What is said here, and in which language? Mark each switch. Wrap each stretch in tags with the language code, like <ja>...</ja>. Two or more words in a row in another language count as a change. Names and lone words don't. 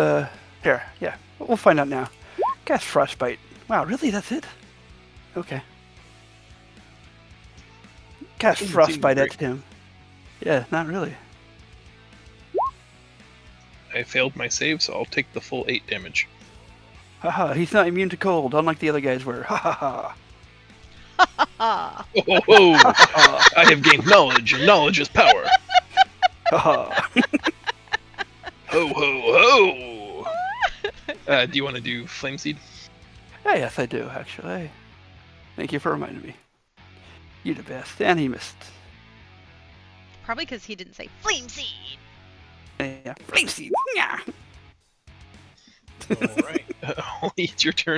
<en>Here, yeah. We'll find out now. Cast Frostbite. Wow, really? That's it? Okay. Cast Doesn't seem Frostbite great. at him. Yeah, not really. I failed my save, so I'll take the full 8 damage. Haha, he's not immune to cold, unlike the other guys were. Ha ha ha. Ah. Oh, ho, ho. I have gained knowledge, and knowledge is power. Ha ha. Ho, ho, ho! Do you want to do Flame Seed? Yes, I do, actually. Thank you for reminding me. You're the best. And he missed. Probably because he didn't say flame seed. Yeah, flame seed. Yeah. All right. It's your turn.</en>